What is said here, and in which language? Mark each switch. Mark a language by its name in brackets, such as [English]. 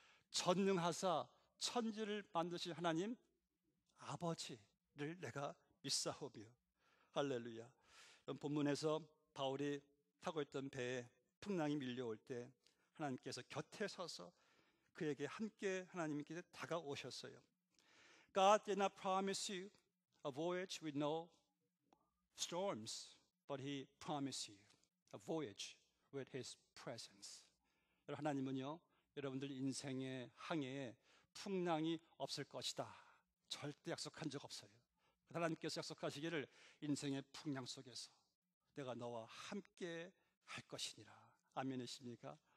[Korean] 전능하사 천지를 만드신 하나님 아버지를 내가 믿사오며. 할렐루야. 본문에서 바울이 타고 있던 배에 풍랑이 밀려올 때 하나님께서 곁에 서서 그에게 함께 하나님께서 다가오셨어요. [English] God did not promise you a voyage with no storms, but He promised you a voyage with His presence. [Korean] 하나님은요, 여러분들 인생의 항해에 풍랑이 없을 것이다 절대 약속한 적 없어요. 하나님께서 약속하시기를 인생의 풍랑 속에서 내가 너와 함께 할 것이니라. 아멘이십니까?